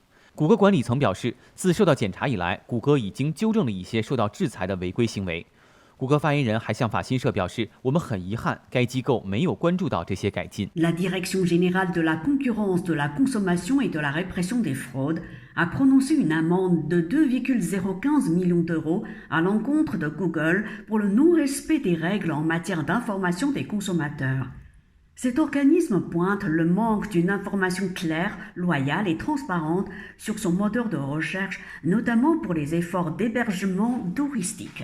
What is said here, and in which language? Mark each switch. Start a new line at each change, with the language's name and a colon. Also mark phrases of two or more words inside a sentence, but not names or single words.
Chinese: 谷歌管理层表示，自受到检查以来，谷歌已经纠正了一些受到制裁的违规行为。谷歌发言人还向法新社表示，我们很遗憾，该机构没有关注到这些改进。
French: La Direction générale de la concurrence, de la consommation et de la répression des fraudes a prononcé une amende de 2,015 millions d'euros à l'encontre de Google pour le non-respect des règles en matière d'information des consommateurs. Cet organisme pointe le manque d'une information claire, loyale et transparente sur son moteur de recherche, notamment pour les efforts d'hébergement touristique.